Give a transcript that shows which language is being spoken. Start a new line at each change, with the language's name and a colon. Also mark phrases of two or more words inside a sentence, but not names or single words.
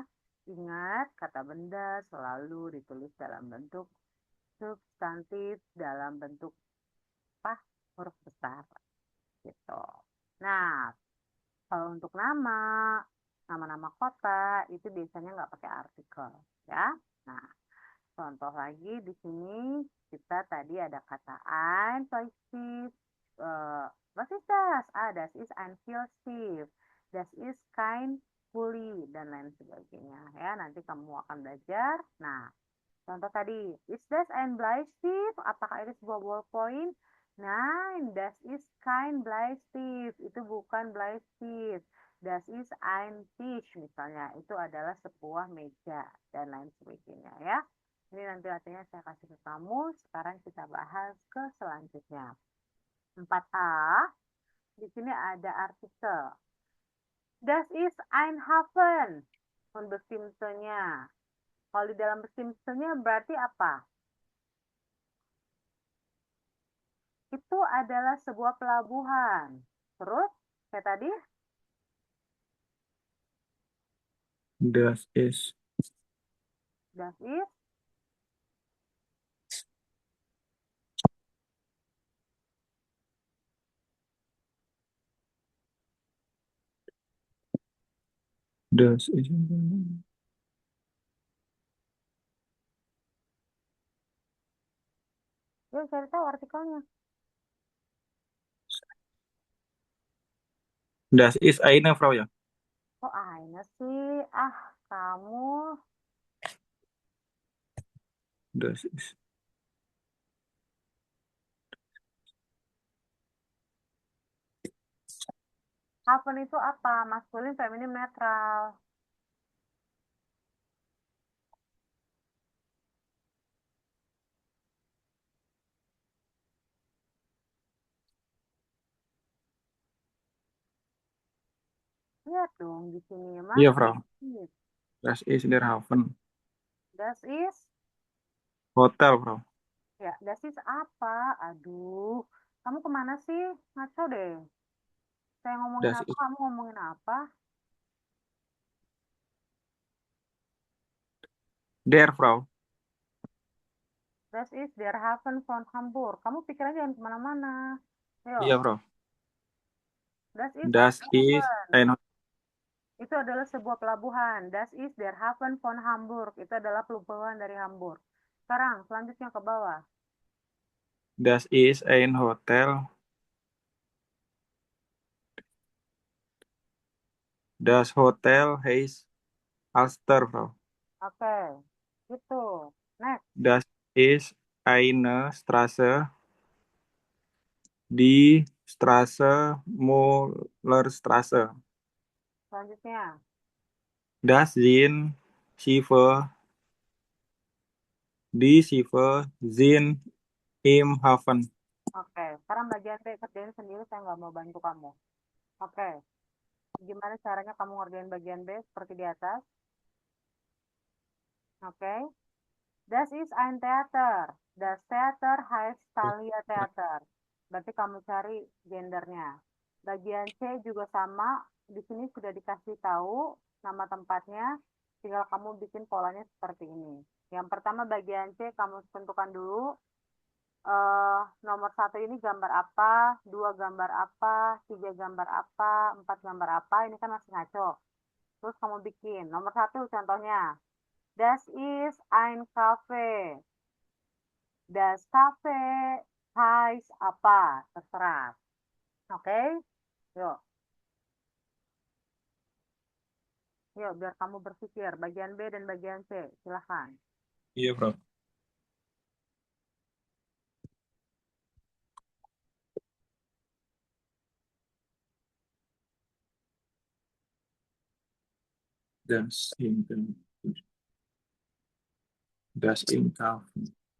Indonesian: Ingat, kata benda selalu ditulis dalam bentuk substantif, dalam bentuk huruf besar. Gitu. Nah, kalau untuk nama-nama kota itu biasanya nggak pakai artikel ya. Nah, contoh lagi di sini kita tadi ada kata ein,
German: was ist das? Das ist ein Filzstift. Das ist kein Kuli
Indonesian: dan lain sebagainya. Ya, nanti kamu akan belajar. Nah, contoh tadi,
German: is das ein Bleistift?
Indonesian: Apakah itu sebuah ballpoint?
German: Nein, das ist kein Bleistift.
Indonesian: Itu bukan Bleistift.
German: Das ist ein Tisch misalnya.
Indonesian: Itu adalah sebuah meja dan lain sebagainya ya. Ini nanti artinya saya kasih ke kamu. Sekarang kita bahas ke selanjutnya. 4A. Di sini ada artikel.
German: Das ist ein Hafen.
Indonesian: Unbestimmte-nya. Kalau di dalam bestimmte-nya berarti apa? Itu adalah sebuah pelabuhan. Terus, kayak tadi,
German: Das ist. das ist, Das ist.
Indonesian: ya cari tahu artikelnya.
German: Das ist eine Frau ya.
Indonesian: Kok Aina sih? Kamu.
German: Das ist.
Indonesian: Hafen itu apa? Maskulin, feminim, netral. Lihat dong di sini, Mas. Iya,
German: Frau. Das ist der Hafen. Das ist, Hotel, Frau.
Indonesian: ya,
German: das ist
Indonesian: apa? Aduh, kamu kemana sih? Ngaco deh. Saya ngomongin
German: Das
Indonesian: apa,
German: ist
Indonesian: kamu ngomongin apa?
German: der Frau. Das ist der Hafen von Hamburg.
Indonesian: Kamu pikirannya jangan kemana-mana. Ayo, Iya, Frau.
German: das ist Das ein ist Hafen. ein
Indonesian: Itu adalah sebuah pelabuhan.
German: Das ist der Hafen von Hamburg.
Indonesian: Itu adalah pelabuhan dari Hamburg. Sekarang, selanjutnya ke bawah.
German: Das ist ein Hotel. Das Hotel heißt Alster, Frau.
Indonesian: Oke, itu. Next.
German: Das ist eine Straße. Die Straße Mullerstraße.
Indonesian: Selanjutnya.
German: Das sind Schiffe. Die Schiffe sind im Hafen.
Indonesian: Oke, sekarang bagian B kerjain sendiri, saya nggak mau bantu kamu. Oke, gimana caranya kamu ngerjain bagian B seperti di atas? Oke,
German: das ist ein Theater. Das Theater heißt Thalia Theater.
Indonesian: Berarti kamu cari gendernya. Bagian C juga sama. Di sini sudah dikasih tahu nama tempatnya. Tinggal kamu bikin polanya seperti ini. Yang pertama bagian C kamu tentukan dulu. Nomor 1 ini gambar apa, 2 gambar apa, 3 gambar apa, 4 gambar apa, ini kan masih ngaco. Terus kamu bikin. Nomor 1 contohnya.
German: Das ist ein Cafe. Das Cafe heißt apa? Terserah.
Indonesian: Oke? Yuk. Yuk, biar kamu berpikir. Bagian B dan bagian C. Silahkan. Iya, Bro.
German: Das im Hafen.